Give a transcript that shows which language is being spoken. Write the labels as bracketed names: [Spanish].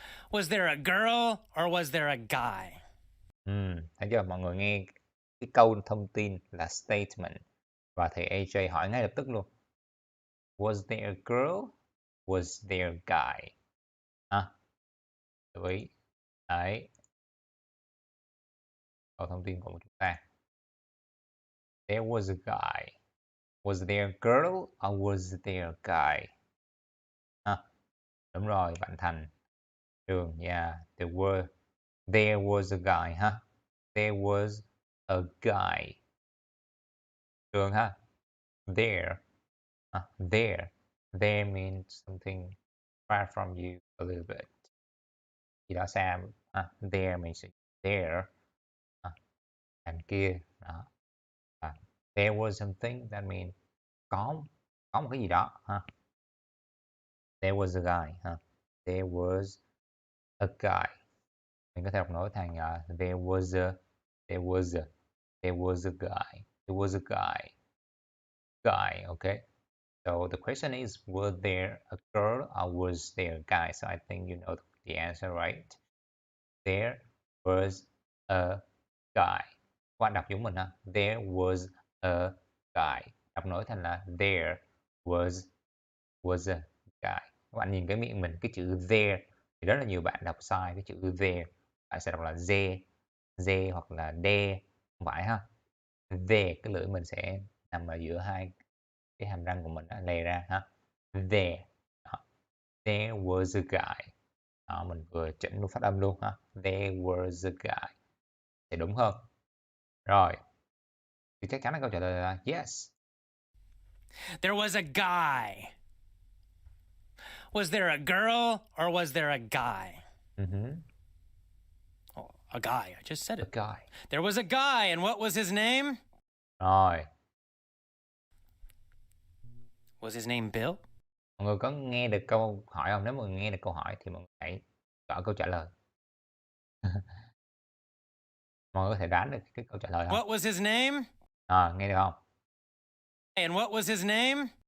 [English] Was there a girl or was there a guy? [Vietnamese] Thấy chưa? Mọi người nghe cái câu thông tin là statement và thầy AJ hỏi ngay lập tức luôn. [English] Was there a girl? Was there a guy? [Vietnamese] Lưu ý. Đấy. Câu thông tin của chúng ta. [English] There was a guy. Was there a girl or was there a guy? [Vietnamese] Đúng rồi, bạn Thành. [English] Trường, yeah. There was a guy ha. There was a guy. Trường ha. There. There. There means something far from you a little bit. [Vietnamese] Gì đó xa. [English] There means there. [Vietnamese] Đằng kia. Đó. [English] There was something that means [Vietnamese] có một cái gì đó ha. [English] There was a guy ha. There was a guy. [Vietnamese] Mình có thể đọc nối thành [English] there was a, there was a, there was a guy, there was a guy. Okay. So the question is, was there a girl or was there a guy? So I think you know the answer, right? There was a guy. [Vietnamese] Các bạn đọc giống mình ha. [English] There was a guy. [Vietnamese] Đọc nổi thành là [English] there was a guy. [Vietnamese] Các bạn nhìn cái miệng mình, cái chữ there thì rất là nhiều bạn đọc sai cái chữ there. Bạn sẽ đọc là ze hoặc là de, không phải ha. There, cái lưỡi mình sẽ nằm ở giữa hai cái hàm răng của mình á, lè ra ha. There. Đó. [English] There was a guy. [Vietnamese] Đó, mình vừa chỉnh luôn phát âm luôn ha. [English] There was a guy. [Vietnamese] Thì đúng hơn. Rồi. Thì chắc chắn là câu trả lời là yes. [English] There was a guy. Was there a girl or was there a guy? Oh, a guy. I just said A it. guy. There was a guy, and what was his name? [Vietnamese] Rồi. [English] Was his name Bill? [Vietnamese] Mọi người có nghe được câu hỏi không? Nếu mọi người nghe được câu hỏi thì mọi người hãy chọn câu trả lời. Mọi người có thể đoán được cái câu trả lời không? [English] What was his name? [Vietnamese] Nghe được không? [English] And what was his name?